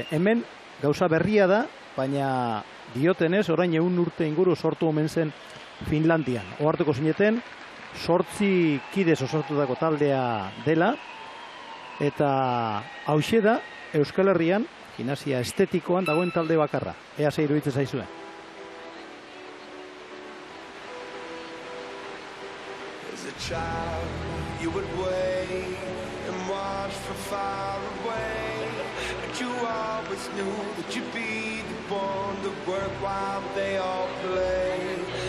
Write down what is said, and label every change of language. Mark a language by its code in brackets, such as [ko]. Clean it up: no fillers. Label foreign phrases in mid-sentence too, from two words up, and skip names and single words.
[eu] Hemen gauza berria da, baina diotenez, orain 100 urte inguru sortu omen zen Finlandian. Ohartuko zineten, 8 kidez osatutako taldea dela, eta hauxe da Euskal Herrian gimnasia estetikoan dagoen talde bakarra. Ea ze iruditzen zaizue. [en] As a child, you would wait and watch from far away, but you always knew that you'd be the one to work while they all play.